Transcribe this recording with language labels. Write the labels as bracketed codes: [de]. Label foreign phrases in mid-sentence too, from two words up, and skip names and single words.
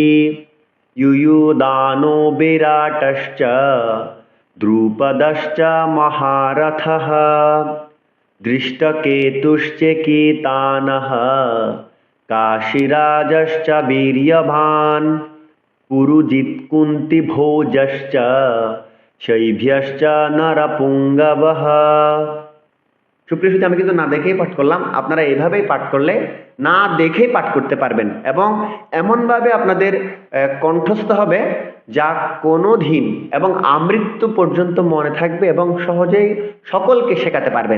[sa] युयुधानो विराटश्च द्रुपदश्च महारथः। दृष्टकेतुश्चेकितानः काशीराजश्च वीर्यवान्। पुरुजित् कुन्ती भोजश्च शैभ्यश्च नरपुङ्गवः। [bn] সুপ্রিয় সুধী, আমি কিন্তু না দেখেই পাঠ করলাম। আপনারা এইভাবেই পাঠ করলে না দেখেই পাঠ করতে পারবেন এবং এমনভাবে আপনাদের কণ্ঠস্থ হবে যা কোনোদিন এবং আমৃত্যু পর্যন্ত মনে থাকবে এবং সহজেই সকলকে শেখাতে পারবেন।